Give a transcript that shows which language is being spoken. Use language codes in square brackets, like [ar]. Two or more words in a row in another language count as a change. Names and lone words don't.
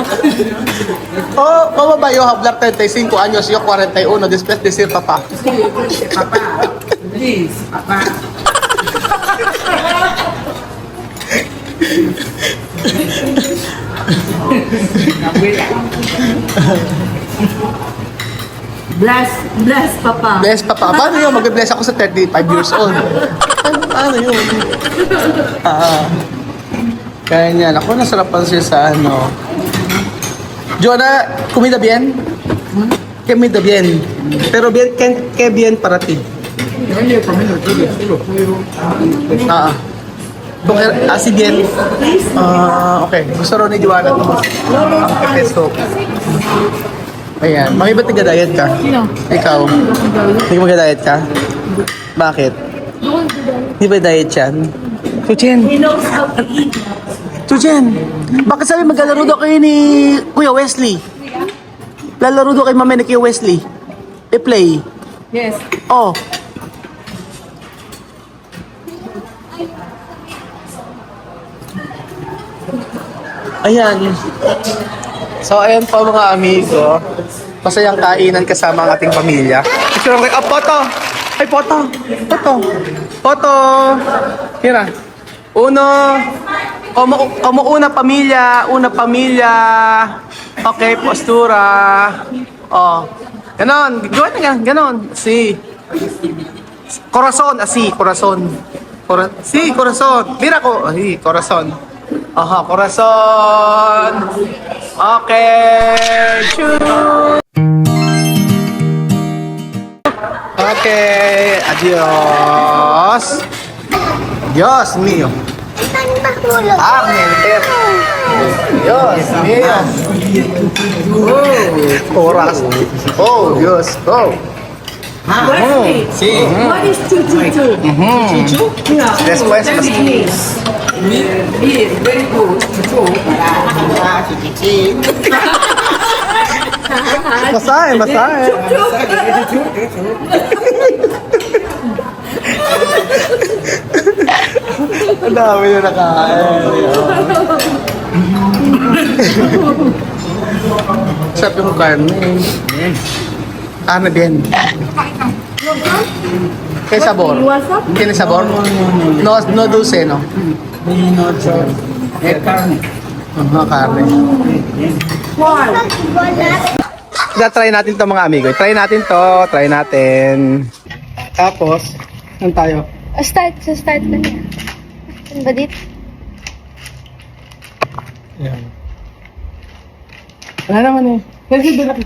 [es] Oh, ¿cómo va yo a hablar 35 años, yo 41, después decir papá? Papá, please, papá. Abuela. [tl] Bless, Papa. Bless papa. Paano yun? Mag-bless ako sa 35 years old. Paano yun? Kaya niya. Ako, nasarapan siya sa ano. [es] Jonah, comida bien? Comida bien. Pero bien, que bien para ti? Si bien. [tl] Okay. Gusto rin ni Joanna ito. Pesto. Ayan. Mami, ba't nag-diet ka? Ikaw? Hindi ka mag-diet ka? Bakit? Hindi ba diet yan? Chuchen! [en] He knows how to eat. [tl] Chuchen! Bakit sabi maglalaro daw kayo ni Kuya Wesley? Lalaro daw kay mami ni Kuya Wesley? I-play? [en] Yes. [tl] Oh. Ayan. So, ayan po mga amigo. Masayang kainan kasama ang ating pamilya. Picture lang kayo. Oh, photo! Ay, photo! Photo! Photo! [es] Hira. Uno. Como una pamilya. Una pamilya. [tl] Okay, postura. Oh. Ganon. Gawin na ganon. Ganon. Si. [es] Corazon. Así. Corazon. Si. Corazon. Mira ko. Ay, corazon. Aha, corazon. Okay. Choo. Okay. Adios. Dios mío. Amen. Dios mío. [tl] Oh, oras. Oh, Dios. Oh. [en] Wesley, [es] Sí. [en] what is 222? [es] Después. [en] Yes, very good. [tl] Basahin, basahin. Ang dami na nakain. Sarap yung karne. Karne din. [es] ¿Qué sabor? ¿Tiene sabor? No, no dulce, no? Carne. [tl] Karne. Try natin to mga amigo. Try natin to. Try natin. Tapos, saan tayo? Start na niya. Saan ba dito? Ayan. Wala naman eh. Sige, doon natin.